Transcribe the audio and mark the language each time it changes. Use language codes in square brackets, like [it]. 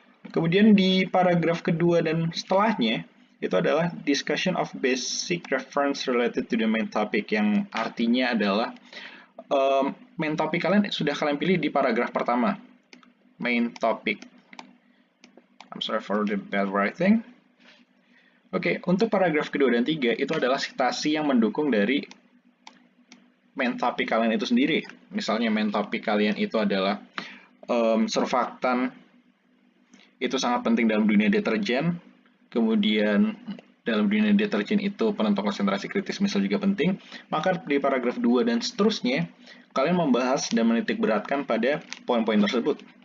[id] Kemudian di paragraf kedua dan setelahnya, itu adalah [en] discussion of basic reference related to the main topic, [id] yang artinya adalah main topic kalian sudah kalian pilih di paragraf pertama. Main topic. [en] I'm sorry for the bad writing. [id] Oke, untuk paragraf kedua dan 3 itu adalah citasi yang mendukung dari main topic kalian itu sendiri. Misalnya main topic kalian itu adalah surfaktan itu sangat penting dalam dunia deterjen. kemudian dalam dunia deterjen itu penentuan konsentrasi kritis misal juga penting, maka di paragraf 2 dan seterusnya, kalian membahas dan menitik beratkan pada poin-poin tersebut.